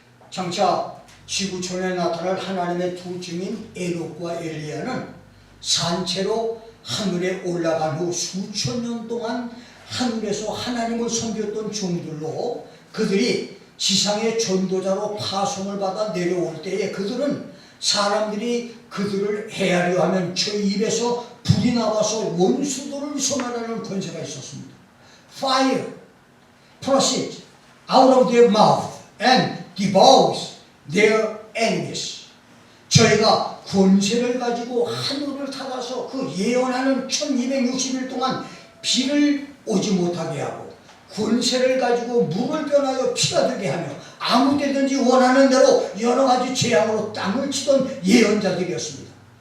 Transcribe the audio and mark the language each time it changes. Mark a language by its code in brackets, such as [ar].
[ko] 장차 지구촌에 나타날 하나님의 두 증인 에녹과 엘리야는 산채로 하늘에 올라간 후 수천 년 동안 하늘에서 하나님을 섬겼던 종들로 그들이 지상의 전도자로 파송을 받아 내려올 때에 그들은 사람들이 그들을 해하려 하면 저 입에서 불이 나와서 원수들을 소멸하는 권세가 있었습니다. [en] Fire proceeds out of their mouth and devours their enemies. [ko] 저희가 권세를 가지고 하늘을 닫아서 그 예언하는 1260일 동안 비를 오지 못하게 하고 권세를 가지고 물을 변하여 피가 되게 하며 아무 때든지 원하는 대로 여러 가지 재앙으로 땅을 치던 예언자들이었습니다.